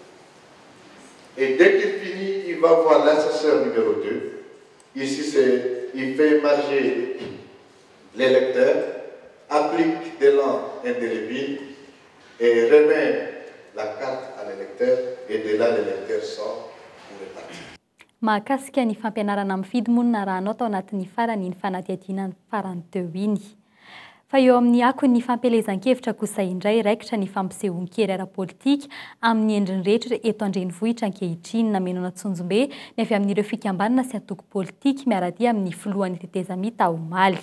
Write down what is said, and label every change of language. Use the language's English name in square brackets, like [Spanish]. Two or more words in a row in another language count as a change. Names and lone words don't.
[French] Et dès qu'il finit, il va voir l'assesseur numéro 2. Ici, il fait émarger l'électeur, applique de l'encre indélébile et remet la carte à l'électeur. Et de là, l'électeur sort pour repartir. [Malagasy] Mahakasika ny fampianarana mifidy monina raha anao tao anatin'ny farany ny fanadihadiana ny farany teo iny. Fa eo amin'ny akony ny fampelezan-kevitra kosa indray raikitra ny fampisehoan-kery ara-politika amin'ny endriny rehetra eto andrenivohitra ankehitriny namenona Tsonjombe ny avy amin'ireo fikambanana sy atoko politika miaradia amin'ny filohan'ny tetezamita Omaly.